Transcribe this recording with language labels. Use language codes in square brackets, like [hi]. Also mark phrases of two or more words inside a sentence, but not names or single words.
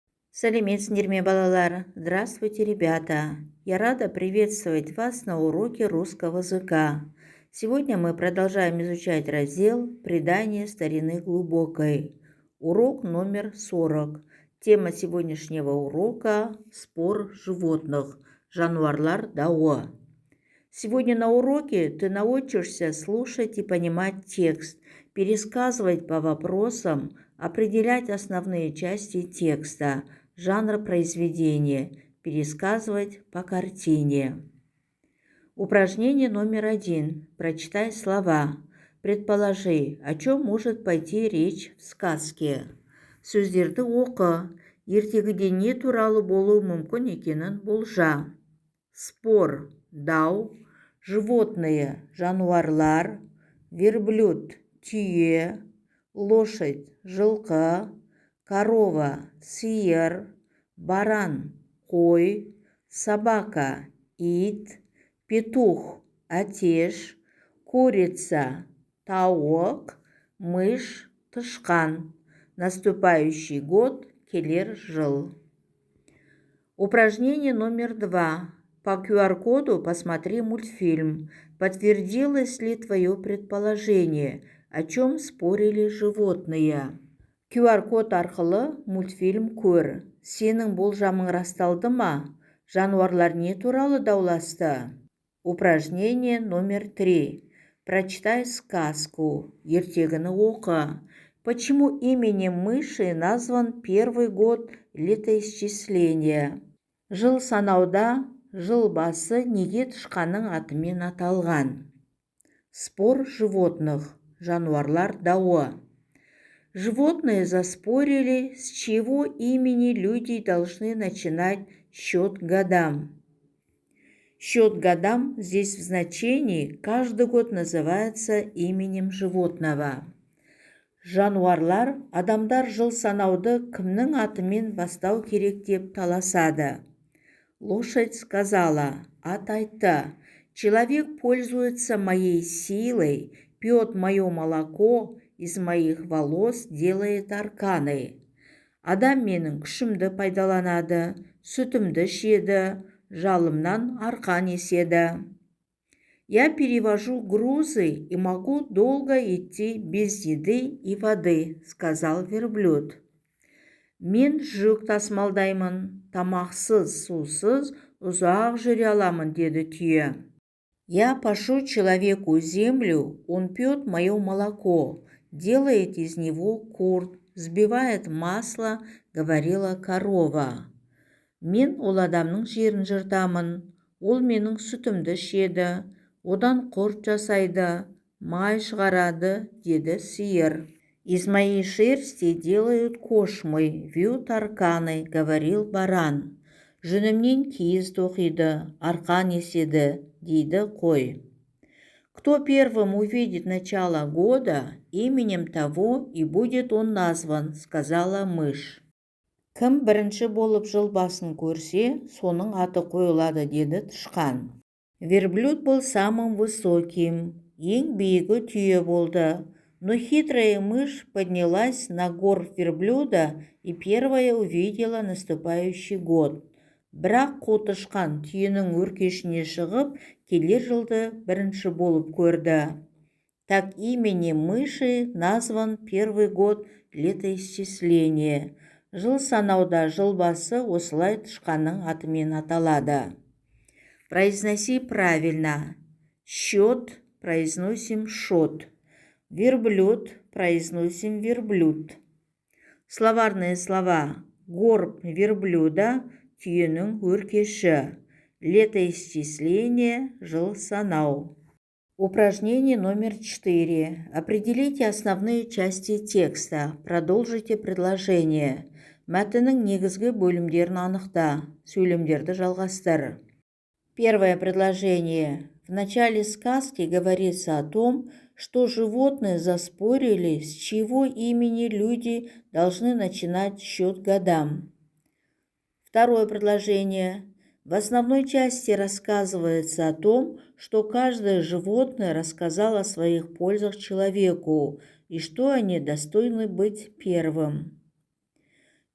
[kk] Сәлеметсіңдер ме, балалар? [ru] Здравствуйте, ребята! Я рада приветствовать вас на уроке русского языка. Сегодня мы продолжаем изучать раздел «Предание старины глубокой». Урок номер 40. Тема сегодняшнего урока – спор животных. [kk] Жануарлар дауы. [ru] Сегодня на уроке ты научишься слушать и понимать текст, пересказывать по вопросам, определять основные части текста, жанр произведения, пересказывать по картине. Упражнение номер 1. Прочитай слова. Предположи, о чем может пойти речь в сказке. [kk] Сөздерді оқы. Ертегіде не туралы болуы мүмкін екенін болжа. [ru] Спор, дау, животные, жануарлар, верблюд, түйе, лошадь, жылқы, корова, сиыр, баран, қой, собака, ит, петух, әтеш, курица, тауық, мышь, тышқан. Наступающий год, [kk] келер жыл. [ru] Упражнение номер 2. По QR-коду посмотри мультфильм. Подтвердилось ли твое предположение, о чем спорили животные? [kk] QR-код арқылы мультфильм көр. Сенің болжамың расталды ма? Жануарлар не туралы дауласты? [ru] Упражнение номер 3. Прочитай сказку. [kk] Ертегіні оқы. [ru] Почему именем мыши назван первый год летоисчисления? [kk] Жыл санауда жыл басы неге тышқанның атымен аталған? [ru] Спор животных. [kk] Жануарлар дауы. [ru] Животные заспорили, с чего имени люди должны начинать счет годам. Счет годам здесь в значении каждый год называется именем животного. [kk] Жануарлар, адамдар жыл санауды кімнің атымен бастау керек деп таласады. [ru] Лошадь сказала, [kk] ат айтты, [ru] человек пользуется моей силой, пьет мое молоко, из моих волос делает арканы. [kk] Адам менің күшімді пайдаланады, сүтімді ішеді, жалымнан арқан еседі. [ru] Я перевожу грузы и могу долго идти без еды и воды, сказал верблюд. [kk] Мен жүк тасымалдаймын, тамақсыз, сусыз ұзақ жүре аламын, деді түйе. [ru] Я пашу человеку землю, он пьет мое молоко, делает из него курд, взбивает масло, говорила корова. [kk] Мен ол адамның жерін жыртамын, ол менің сүтімді ішеді, одан құрт жасайды, май шығарады, деді сиыр. [ru] Из моей шерсти делают кошмы, вьют арканы, говорил баран. [kk] Жүнімнен киіз тоқиды, арқан еседі, дейді қой. [ru] Кто первым увидит начало года, именем того и будет он назван, сказала мышь. [kk] Кім бірінші болып жыл басын көрсе, соның аты қойылады, деді тышқан. [ru] Верблюд был самым высоким, [kk] ең биігі түйе болды. [ru] Но хитрая мышь поднялась на горб верблюда и первая увидела наступающий год. [kk] Бірақ қу тышқан түйенің өркешіне шығып, келер жылды бірінші болып көрді. [ru] Так именем мыши назван первый год летоисчисления. [kk] Жыл санауда жыл басы осылай тышқанның атымен аталады. [ru] Произноси правильно. Счет произносим шот. Верблюд произносим верблюд. Словарные слова. Горб верблюда, [kk] түйенің өркеші. Летоисчисление, жыл санау. [ru] Упражнение номер 4. Определите основные части текста. Продолжите предложение. [kk] Мәтіннің негізгі бөлімдерін анықта. Сөйлемдерді жалғастыр. [ru] Первое предложение. В начале сказки говорится о том, что животные заспорили, с чего имени люди должны начинать счет годам. Второе предложение. В основной части рассказывается о том, что каждое животное рассказало о своих пользах человеку и что они достойны быть первым.